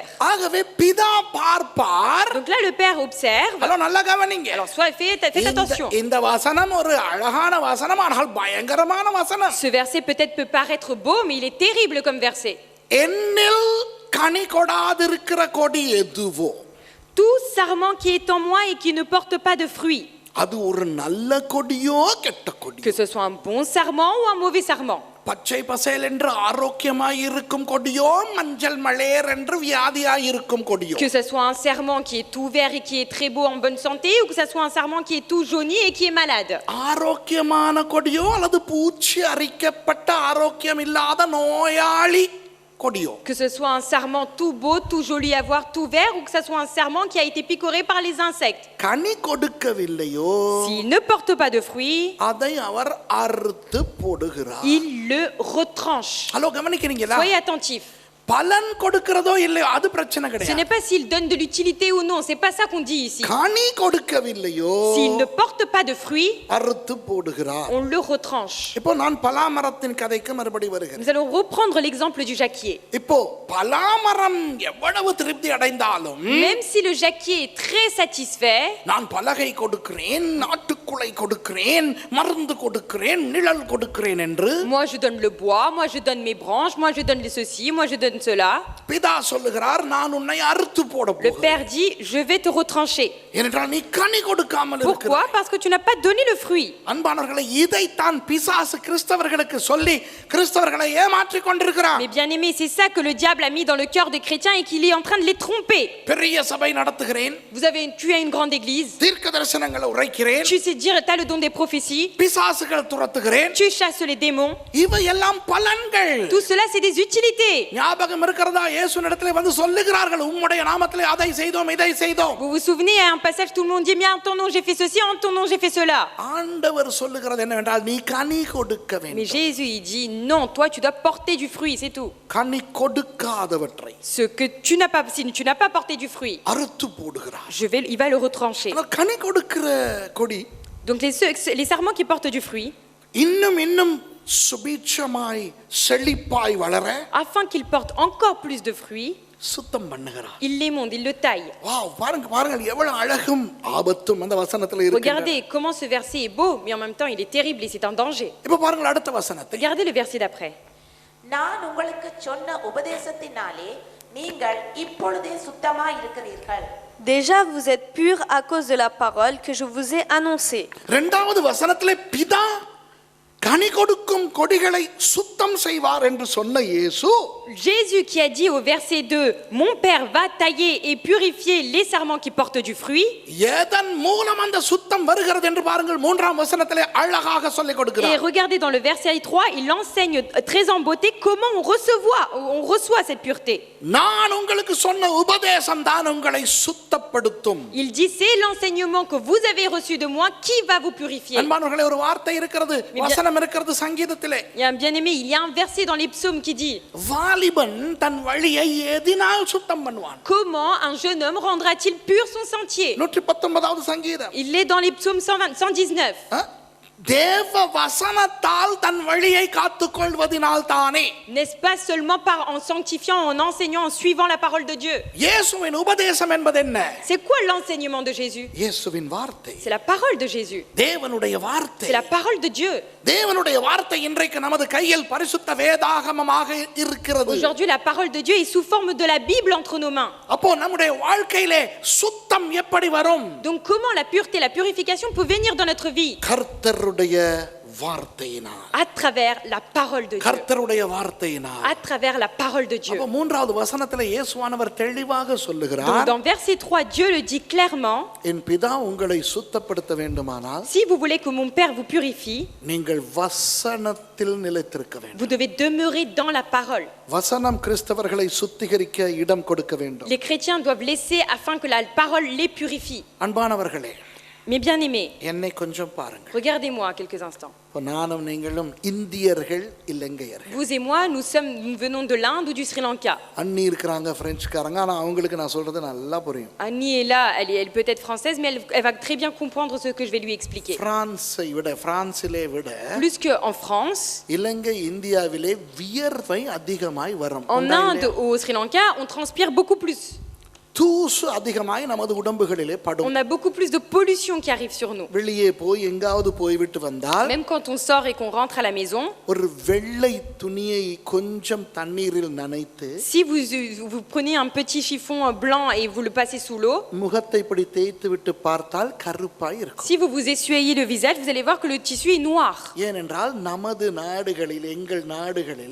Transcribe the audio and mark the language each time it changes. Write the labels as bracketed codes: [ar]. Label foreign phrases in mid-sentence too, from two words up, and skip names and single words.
[ta] ஆகவே பிதா பார்ப்பார். [fr] Donc là, le Père observe. [ta] ஹலோ, நல்லா கவனிங்க. [fr] Alors, faites attention. [ta] இந்த வசனம் ஒரு அழகான வசனம், ஆனால் பயங்கரமான வசனம். [fr] Ce verset peut-être peut paraître beau, mais il est terrible comme verset. [ta] என்னில் கனி கொடாதிருக்கிற கொடி எதுவோ, [fr] Tout sarment qui est en moi et qui ne porte pas de fruit, [ta] அது ஒரு நல்ல கொடியோ கெட்ட கொடி, [fr] que ce soit un bon sarment ou un mauvais sarment, [ta] பச்சை பசேல் என்று ஆரோக்கியமாய் இருக்கும் கொடியோ, மஞ்சள் மலேர் என்று வியாதியாய் இருக்கும் கொடியோ, [fr] que ce soit un sarment qui est tout vert et qui est très beau en bonne santé, ou que ce soit un sarment qui est tout jauni et qui est malade. [ta] ஆரோக்கியமான கொடியோ அல்லது பூச்சி அரிக்கப்பட்ட ஆரோக்கியம் இல்லாத நோயாளி கொடியோ, [fr] Que ce soit un sarment tout beau, tout joli à voir, tout vert, ou que ce soit un sarment qui a été picoré par les insectes. [ta] கனி கொடுக்கவில்லையோ, [fr] S'il ne porte pas de fruits, [ta] அதை அவர் அறுத்து போடுகிறார். [fr] il le retranche. [ta] ஹலோ, கவனிக்கிறீங்களா? [fr] Soyez attentifs. [ta] பலன் கொடுக்கிறதோ இல்லையோ அது பிரச்சனை Ce கிடையாது. [fr] n'est pas s'il donne de l'utilité ou non, c'est pas ça qu'on dit ici. [ta] கனி கொடுக்கவில்லையோ [fr] S'il ne porte pas de fruits, [ta] அறுத்து போடுகிறார். [fr] on le retranche. [ta] இப்போ நான் பலாமரத்தின் கதைக்கு மறுபடி வருகிறேன். [fr] Nous allons reprendre l'exemple du jacquier. [ta] இப்போ பலாமரம் எவ்வளவு திருப்தி அடைந்தாலும் [fr] Même si le jacquier est très satisfait, [ta] நான் பலகை கொடுக்கிறேன், நாட்டுக்குலை கொடுக்கிறேன், மருந்து கொடுக்கிறேன், நிழல் கொடுக்கிறேன் என்று [fr] moi je donne le bois, moi je donne mes branches, moi je donne ceci, moi je donne cela. [ta] பிதா சொல்லுகிறார் நான் உன்னை அறுத்து போட Le போகிறேன். [fr] père dit, je vais te retrancher. [ta] ஏனென்றால் நீ கனி கொடுக்காமல் Pourquoi? இருக்கிறாய். [fr] Parce que tu n'as pas donné le fruit. [ta] அன்பானவர்களே, இதைத்தான் பிசாசு கிறிஸ்தவர்களுக்கு சொல்லி கிறிஸ்தவர்களை ஏமாற்றிக் கொண்டிருக்கிறார். [fr] Mais bien aimé, c'est ça que le diable a mis dans le cœur des chrétiens et qu'il est en train de les tromper. [ta] பெரிய சபை நடத்துகிறேன், [fr] Tu as une grande église, [ta] தீர்க்க தரிசனங்களை உரைக்கிறேன், [fr] tu sais dire, tu as le don des prophéties, [ta] பிசாசுகள் துரத்துகிறேன், [fr] tu chasses les démons. [ta] இவையெல்லாம் பலன்கள். [fr] Tout cela, c'est des utilités. [ta] ஞாபகம் இருக்கிறதா? இயேசுவினிடத்திலே வந்து சொல்லுகிறார்கள், உம்முடைய நாமத்திலே அதை செய்தோம், இதை செய்தோம். [fr] Vous vous souvenez, à un passage, tout le monde dit, mais en ton nom j'ai fait ceci, en ton nom j'ai fait cela. [ta] ஆண்டவர் சொல்லுகிறது என்னவென்றால் நீ கனி கொடுக்க Mais வேண்டும். [fr] Jésus, il dit, non, toi tu dois porter du fruit, c'est tout. [ta] கனி கொடுக்காதவற்றை [fr] Ce que tu n'as pas, si tu n'as pas porté du fruit, [ta] அறுத்து போடுகிறார். [fr] il va le retrancher. [ta] ஆனா கனி கொடுக்கிற கொடி [fr] Donc les sarments qui portent du fruit, [ta] இன்னும் இன்னும் சுபீட்சமாய் செழிப்பாய் வளர [fr] afin qu'ils portent encore plus de fruits, [ta] சுத்தம் பண்ணுகிறார். [fr] il l'émonde, il le taille. [ta] வாவ், பாருங்க பாருங்க எவ்வளவு அழகும் ஆபத்தும் அந்த வசனத்துல இருக்கு. [fr] Regardez comment ce verset est beau, mais en même temps il est terrible et c'est un danger. [ta] இப்ப பாருங்க அடுத்த வசனத்தை. [fr] Regardez le verset d'après. [ta] நான் உங்களுக்கு சொன்ன உபதேசத்தினாலே நீங்கள் இப்பொழுதே சுத்தமாய் இருக்கிறீர்கள். [fr] Déjà, vous êtes purs à cause de la parole que je vous ai annoncée. [ta] இரண்டாவது வசனத்திலே பிதா கனி கொடுக்கும் கொடிகளை சுத்தம் செய்வார் என்று சொன்ன இயேசு [fr] Jésus qui a dit au verset 2, mon Père va tailler et purifier les sarments qui portent du fruit. [ta] எதன் மூலம் அந்த சுத்தம் வருகிறது என்று பாருங்கள், மூன்றாம் வசனத்திலே அழகாக சொல்லிக் Et கொடுக்கிறார். [fr] regardez dans le verset 3, il enseigne très en beauté comment on reçoit cette pureté. [ta] நான் உங்களுக்கு சொன்ன உபதேசம் தான் உங்களை சுத்தப்படுத்தும். [fr] Il dit, c'est l'enseignement que vous avez reçu de moi qui va vous purifier. [ta] அன்பானவர்களே, ஒரு வார்த்தை இருக்கிறது, வசனம் இருக்கிறது சங்கீதத்திலே. [fr] Il y a un bien-aimé, il y a un verset dans les psaumes qui dit, [ta] வாலிபன் தன் வழியை எதினால் சுத்தம் பண்ணுவான்? [fr] comment un jeune homme rendra-t-il pur son sentier? [ta] 119வது சங்கீதம். [fr] Il est dans les psaumes 119. [ta] தேவ வசனத்தால் தன் வழியை காத்துக்கொள்வதினால் தானே. [fr] N'est-ce pas seulement en sanctifiant, en enseignant, en suivant la parole de Dieu? [ta] இயேசுவின் உபதேசம் என்பது என்ன? [fr] C'est quoi l'enseignement de Jésus? [ta] இயேசுவின் வார்த்தை. [fr] C'est la parole de Jésus. [ta] தேவனுடைய வார்த்தை. [fr] C'est la parole de Dieu. [ta] தேவனுடைய வார்த்தை இன்றைக்கு நமது கையில் பரிசுத்த வேதாகமமாக இருக்கிறது. [fr] Aujourd'hui, la parole de Dieu est sous forme de la Bible entre nos mains. [ta] அப்போ நம்முடைய வாழ்க்கையிலே சுத்தம் எப்படி வரும்? [fr] Donc comment la pureté, la purification peut venir dans notre vie? [ta] கர்த்தருடைய வார்த்தையினால். [fr] À travers la parole de Dieu. [ta] கர்த்தருடைய வார்த்தையினால். [fr] À travers la parole de Dieu. [ta] அப்போ மூன்றாவது வசனத்திலே இயேசுவானவர் தெளிவாக Donc சொல்லுகிறார், [fr] dans verset 3, Dieu le dit clairement, [ta] என் பிதா உங்களை சுத்தப்படுத்த வேண்டுமானால் [fr] si vous voulez que mon Père vous purifie, [ta] நீங்கள் வசனத்தில் நிலைத்திருக்க வேண்டும். [fr] vous devez demeurer dans la parole. [ta] வசனம் கிறிஸ்தவர்களை சுத்திகரிக்க இடம் கொடுக்க வேண்டும். [fr] Les chrétiens doivent laisser afin que la parole les purifie. [ta] அன்பானவர்களே, [fr] Mais bien aimés, [ta] என்னை கொஞ்சம் பாருங்க. [fr] regardez-moi quelques instants. [ta] இப்போ நானும் நீங்களும் இந்தியர்கள் இலங்கையர்கள். [fr] Vous et moi, nous venons de l'Inde ou du Sri Lanka. [ta] அண்ணி இருக்கிறாங்க, பிரெஞ்சுக்காரங்க. ஆனா அவங்களுக்கு நான் சொல்றது நல்லா புரியும். [fr] Annie est là, elle peut être française, mais elle va très bien comprendre ce que je vais lui expliquer. [ta] பிரான்சிலே விட [fr] Plus qu'en France, [ta] இலங்கை இந்தியாவிலே வியர்வை அதிகமாய் வரும். [fr] en Inde ou au Sri Lanka, on transpire beaucoup plus. [ta] தூசு அதிகமாய் நமது உடம்புகளிலே படும். [fr] On a beaucoup plus de pollution qui arrive sur nous. [ta] வெளியே போய் எங்காவது போய்விட்டு வந்தால் [fr] Même quand on sort et qu'on rentre à la maison, [ta] ஒரு வெள்ளை துணியை கொஞ்சம் தண்ணீரில் நனைத்து [fr] si vous prenez un petit chiffon blanc et vous le passez sous l'eau, [ta] முகத்தை இப்படி தேய்த்து விட்டு பார்த்தால் கருப்பாய் இருக்கும். [fr] si vous vous essuyez le visage, vous allez voir que le tissu est noir. [ta] ஏனென்றால் நமது நாடுகளில், எங்கள் நாடுகளில்